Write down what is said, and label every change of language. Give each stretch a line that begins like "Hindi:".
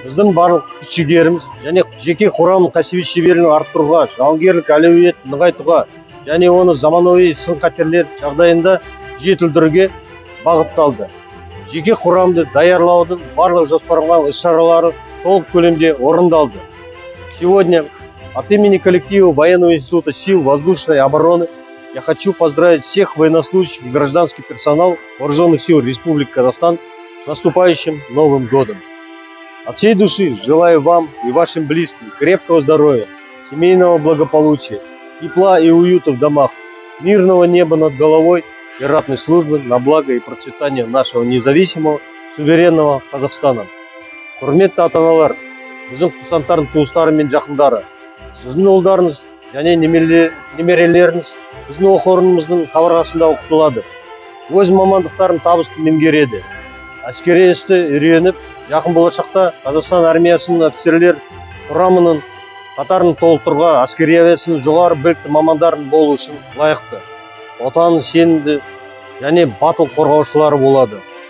Kazakh: Біздің барлық күш-жігеріміз және жеке құрамның кәсіби шеберлігін арттыруға, жауынгерлік әлеуетін нығайтуға және оны заманауи сын-қатерлер жағдайында жетілдіруге бағытталды. Жеке құрамды даярлаудың барлық жоспарланған іс-шаралары толық көлемде орындалды.
Russian: Сегодня от имени коллектива Военного института сил воздушной обороны я хочу поздравить всех военнослужащих и гражданский персонал Вооруженных сил Республики Казахстан с наступающим Новым годом. От всей души желаю вам и вашим близким крепкого здоровья, семейного благополучия, тепла и уюта в домах, мирного неба над головой и ратной службы на благо и процветание нашего независимого, суверенного Казахстана.
Kazakh: Құрметті ата-аналар, біздің курсанттардың туыстары мен жақындары, сіздің ұлдарыңыз және немерелеріңіз біздің оқу орнымыздың қабырғасында оқытылады. Өз мамандықтарын табысты меңгереді. Әскери істі үйреніп, жақын болашақта Қазақстан армиясының офицерлер құрамының қатарын толықтыруға, әскери авиацияның жоғары білікті мамандарын болу үшін лайықты, отанын сенімді және батыл қорғаушылары болады.